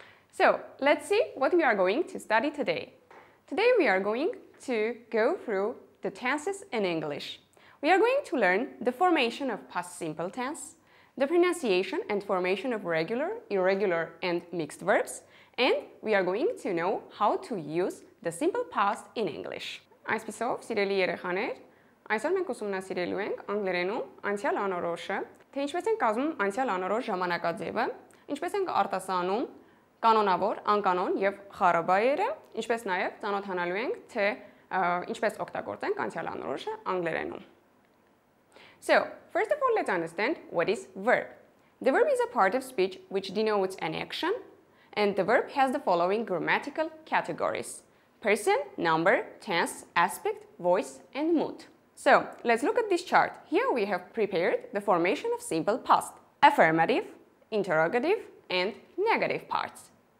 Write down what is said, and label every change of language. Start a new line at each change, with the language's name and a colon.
English: So, let's see what we are going to study today. Today we are going to go through the tenses in English. We are going to learn the formation of past simple tense, the pronunciation and formation of regular, irregular, and mixed verbs, and we are going to know how to use the simple past in English.
Armenian: Այսպիսով, սիրելի երեխաներ, այսօր մենք ուսումնասիրելու ենք անգլերենում անցյալ անորոշը, թե ինչպես են կազմում անցյալ անորոշ ժամանակաձևը, ինչպես են արտասանում կանոնավոր, անկանոն եւ խառը բայերը, ինչպես նաեւ ծանոթանալու ենք, թե ինչպես օգտագործենք անցյալ անորոշը անգլերենում.
English: So, first of all, let's understand what is verb. The verb is a part of speech which denotes an action, and the verb has the following grammatical categories: person, number, tense, aspect, voice, and mood. So, let's look at this chart. Here we have prepared the formation of simple past: affirmative, interrogative, and negative parts.